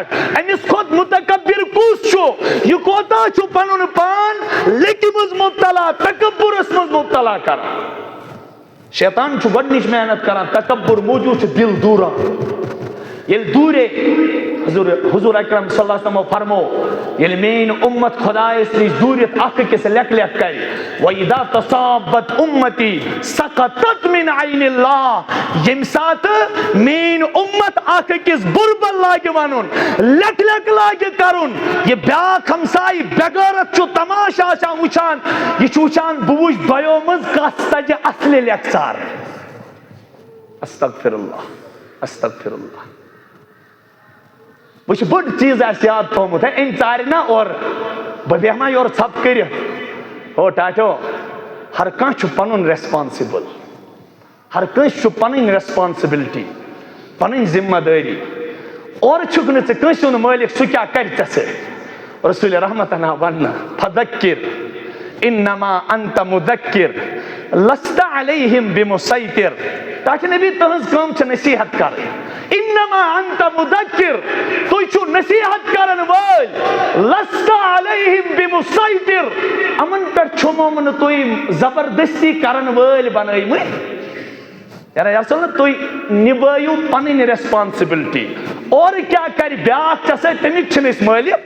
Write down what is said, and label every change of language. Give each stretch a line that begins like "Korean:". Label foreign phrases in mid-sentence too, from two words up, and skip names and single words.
Kashmiri: أمِس کھۄتہٕ مُتکبر کُس چھُ, یہِ کوتاہ چھُ پنُن پان لیکہِ منٛز مُبتلا, تکبُرس منٛز مُبتلا کران. شیطان چھُ گۄڈنِچ محنت کران, تکبُر موٗجوٗب چھُ دِل دوٗران. ییٚلہِ دوٗرے حضوٗر اکرم صلی اللہ علیہ وسلم فرمو ییٚلہِ میٲنۍ اُمت خۄدایس نِش دوٗرِتھ اکھ أکِس لیکھ لیکھ کرِ
Arabic: وَإِذَا تَصَابَتْ اُمَّتِي سَقَطَتْ مِنْ عَيْنِ اللّٰهِ.
Kashmiri: ییٚمہِ ساتہٕ میٲنۍ اُمت اکھ أکِس بُربل لاگہِ وَنُن, لیکھ لیکھ لاگہِ کرُن, یہِ بیاکھ ہمسایہِ بےغٲرت چھُ تماشہٕ آسان وٕچھان, یہِ چھُ وٕچھان بہٕ وٕچھِ دۄیو منٛز کتھ سجہِ اصلہِ لیکھ ژار.
Arabic: استغفر اللہ, استغفر اللہ.
Urdu: وہ بڑ چیز
Kashmiri: آسہِ یاد تھومُت ہے, أمۍ ژارِ نا اورٕ بہٕ بیٚہمہ یورٕ ژھۄپہٕ کٔرِتھ. او ٹاٹھیو ہر کانٛہہ چھُ پنُن ریسپانسِبل, ہر کٲنٛسہِ چھُ پنٕنۍ ریسپانسبلٹی, پنٕنۍ ذمہ دٲری. اورٕ چھُکھ نہٕ ژٕ کٲنٛسہِ ہُنٛد مٲلِک سُہ کیٛاہ کرِ ژےٚ سۭتۍ. رسول رحمتن آو وننہٕ
Arabic: فذکر انما انت مذکر لست علیہم بمسیطر.
Kashmiri: ٹاٹھہِ نبی تٕہنٛز کٲم چھِ نصیحت کرٕنۍ.
Arabic: انما انت مذکر,
Kashmiri: تُہۍ چھِو نصیحت کرن وٲلۍ,
Arabic: لست علیہم بمسیطر,
Kashmiri: یِمن پٮ۪ٹھ چھُمو نہٕ تُہۍ زبردستی کرن وٲلۍ بنٲیمٕتۍ. یارا تُہۍ نِبٲیِو پنٕنۍ ریسپانسبلٹی. اورٕ کیٛاہ کرِ بیاکھ ژےٚ سۭتۍ تَمیُک چھِنہٕ أسۍ مٲلِک.